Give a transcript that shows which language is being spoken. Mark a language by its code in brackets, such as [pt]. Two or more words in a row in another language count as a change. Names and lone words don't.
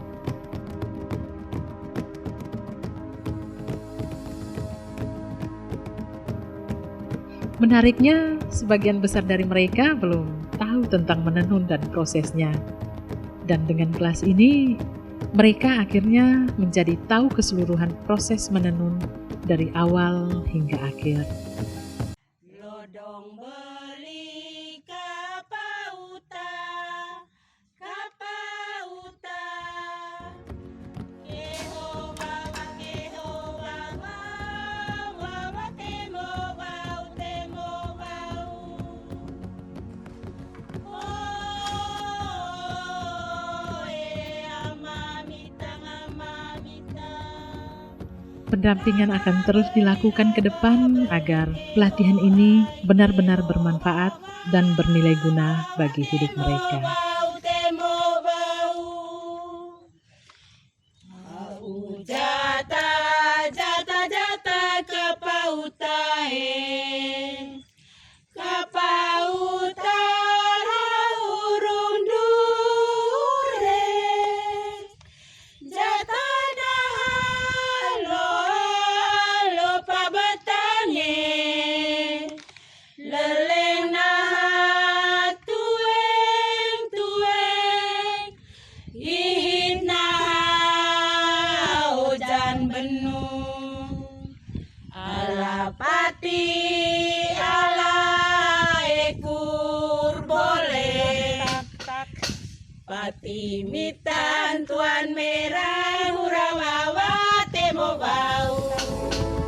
[id] Menariknya, sebagian besar dari mereka belum tahu tentang menenun dan prosesnya. Dan dengan kelas ini, mereka akhirnya menjadi tahu keseluruhan proses menenun dari awal hingga akhir. [slp] Lodong beli kapauta, kapauta. Keho bawa, wawa temo bau, temo bau. [id] Pendampingan akan terus dilakukan ke depan agar pelatihan ini benar-benar bermanfaat dan bernilai guna bagi hidup mereka. [slp] Jata kapauta kapauta urung dure jata lo pabatange leleng nah tueng ihit nah hujan benung alapati ala ekur boleh pati mitan tuan merah hurawawa temo bau.